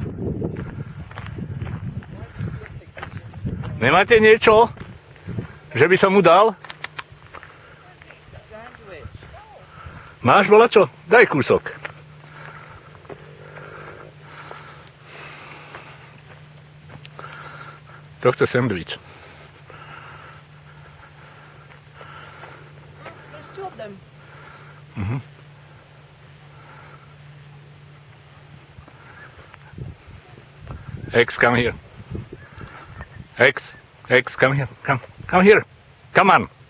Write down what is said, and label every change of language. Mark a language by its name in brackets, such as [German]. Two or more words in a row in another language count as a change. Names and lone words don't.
[Slovak] Nemáte niečo, že by som mu dal? Máš volačo? Daj kúsok. To chce sendvič. [English] X, come here. X, come here. Come here. Come on.